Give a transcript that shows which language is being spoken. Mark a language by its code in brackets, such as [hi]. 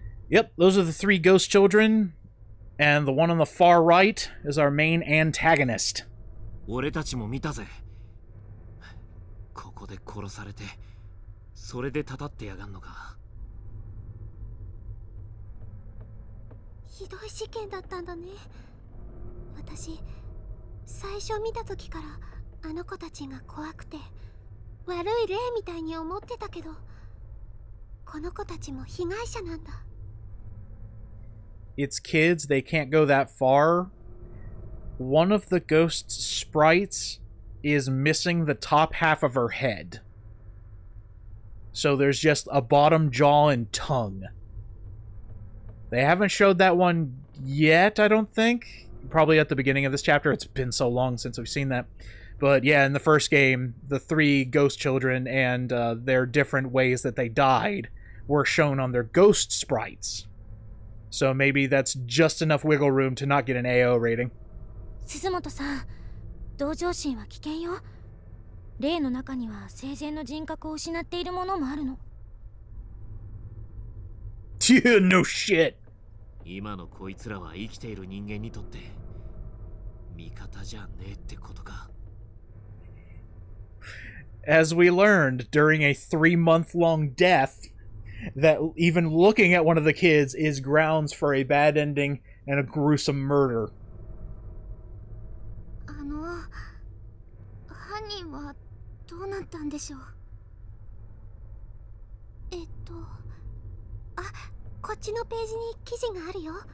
[en] Yep, those are the 3 ghost children, and the one on the far right is our main antagonist. [ja] 俺たちも見たぜ。ここで殺されて、それでたたってやがんのか。ひどい事件だったんだね。私、最初見た時からあの子たちが怖くて、悪い霊みたいに思ってたけど、この子たちも被害者なんだ。 [en] It's kids, they can't go that far. One of the ghost sprites is missing the top half of her head. So there's just a bottom jaw and tongue. They haven't showed that one yet, I don't think. Probably at the beginning of this chapter. It's been so long since we've seen that. But yeah, in the first game, the 3 ghost children and their different ways that they died were shown on their ghost sprites. So maybe that's just enough wiggle room to not get an AO rating. [ja] 鈴本さん、同情心は危険よ。霊の中には生前の人格を失っているものもあるの。 [en] No shit. [ja] 今のこいつらは生きている人間にとって味方じゃねえってことか。 [en] As we learned during a 3-month-long death, that even looking at one of the kids is grounds for a bad ending and a gruesome murder. [ja] 犯人はどうなったんでしょう。あ、こっちのページに記事があるよ。